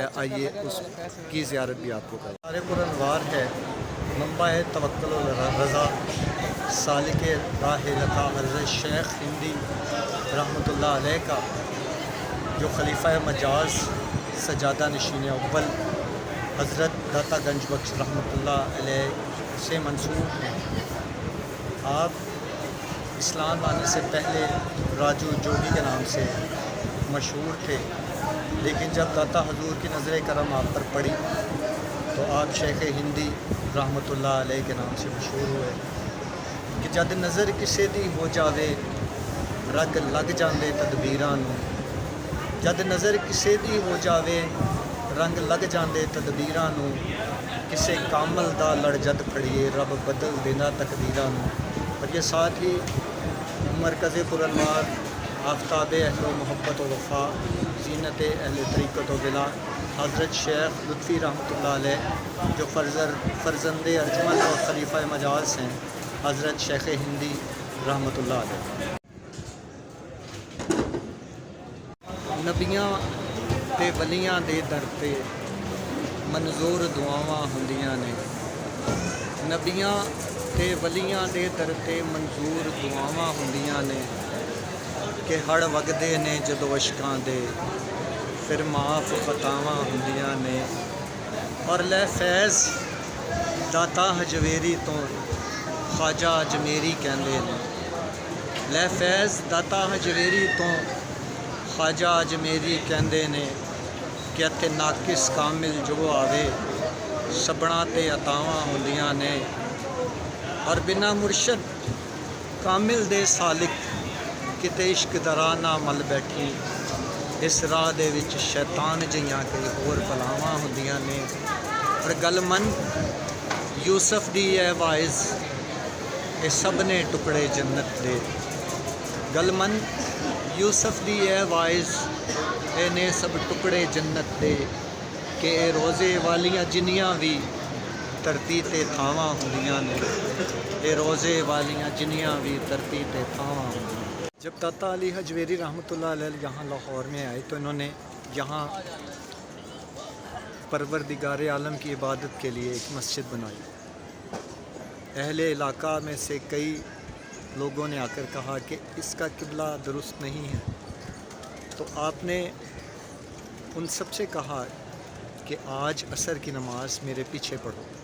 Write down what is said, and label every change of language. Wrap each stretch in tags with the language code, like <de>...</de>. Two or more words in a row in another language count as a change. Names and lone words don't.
<ur>آئیے اس کی زیارت بھی آپ کو کریں. مزار پرانوار ہے منبع ہے توکل رضا سالک راہ لقا حضرت شیخ ہندی رحمۃ اللہ علیہ کا، جو خلیفہ مجاز سجادہ نشین اول حضرت داتا گنج بخش</ur> <ar>رحمۃ اللہ علیہ</ar> <ur>سے منسوب ہیں۔ آپ اسلام آنے سے پہلے راجو جوگی کے نام سے مشہور تھے، لیکن جب داتا حضور کی نظر کرم آپ پر پڑی تو آپ شیخ ہندی</ur> <ar>رحمۃ اللہ علیہ</ar> <ur>کے نام سے مشہور ہوئے کہ</ur> <pa>جد نظر کسے دی ہو جاوے رگ لگ جاندے تدبیراں نوں، جد نظر کسے دی ہو جاوے رنگ لگ جاندے تدبیراں نوں، کسے کامل دا لڑ جد پھڑیے رب بدل دینا تقدیراں نوں۔</pa> <ur>اور یہ ساتھ ہی مرکز پرانوار آفتاب اہل و محبت و وفا زینت اہل طریقت و بلا حضرت شیخ لطفی</ur> <ar>رحمۃ اللہ علیہ</ar> <ur>جو فرزند ارجمند اور خلیفہ مجاز ہیں، حضرت شیخ ہندی</ur> <ar>رحمۃ اللہ علیہ۔</ar> <pa>نبیاں تے ولیاں دے در تے منظور دعاواں ہوندیاں نے، نبیاں تے ولیاں دے در تے منظور دعاواں ہوندیاں نے، کہ ہڑ وگدے نے جدو اشکاں دے پھر معاف خطاواں ہوندیاں نے۔ اور لے فیض داتا ہجویری تو خواجہ اجمیری کہندے نے، لے فیض داتا ہجویری تو خواجہ اجمیری کہندے نے، کہ اتھے ناقص کامل جو آوے سبنا تے عطاواں ہوندیاں نے۔ اور بنا مرشد کامل دے سالک کتے عشق دراں نہ مل بیٹھی، اس راہ دے وچ شیطان جیاں کئی ہور بلاواں ہوندیاں نے۔ اور گل من یوسف دی اے وائز اے سب نے ٹکڑے جنت دے، گل من یوسف دی اے وائز اے نے سب ٹکڑے جنت دے، کہ اے روزے والیاں جنیاں بھی دھرتی تے تھاواں ہوندیاں نے، اے روزے والیاں جنیاں بھی دھرتی تے تھاواں ہوندیاں نے۔</pa> <ur>جب داتا علی ہجویری</ur> <ar>رحمۃ اللہ علیہ</ar> <ur>یہاں لاہور میں آئے تو انہوں نے یہاں پروردگار عالم کی عبادت کے لیے ایک مسجد بنائی۔ اہل علاقہ میں سے کئی لوگوں نے آ کر کہا کہ اس کا قبلہ درست نہیں ہے، تو آپ نے ان سب سے کہا کہ آج عصر کی نماز میرے پیچھے پڑھو۔</ur>